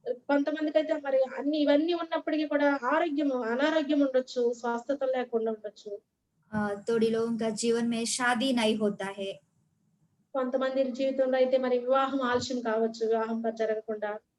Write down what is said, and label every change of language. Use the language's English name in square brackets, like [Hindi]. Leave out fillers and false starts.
[Telugu] కొంతమందికైతే మరి ఇవన్నీ ఉన్నప్పటికీ కూడా అనారోగ్యం ఉండొచ్చు, స్వస్థత లేకుండా ఉండొచ్చు. [Hindi] थोड़ी लोगों का जीवन में शादी नहीं होता है। [Telugu] కొంతమంది జీవితంలో అయితే మరి వివాహం ఆలస్యం కావచ్చు, వివాహం జరగకుండా.